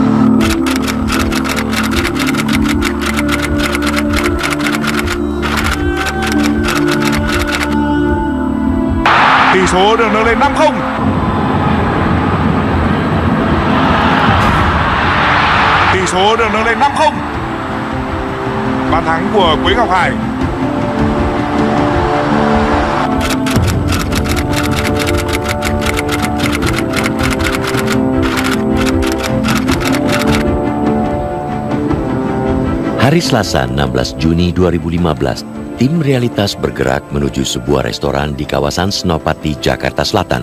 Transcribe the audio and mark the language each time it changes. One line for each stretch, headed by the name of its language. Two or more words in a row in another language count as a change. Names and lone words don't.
Vietnamese: Tỷ số được nâng lên 5-0. Tỷ số được nâng lên 5-0. Bàn thắng của Quế Ngọc Hải.
Indonesian: Hari Selasa 16 Juni 2015, tim Realitas bergerak menuju sebuah restoran di kawasan Senopati, Jakarta Selatan.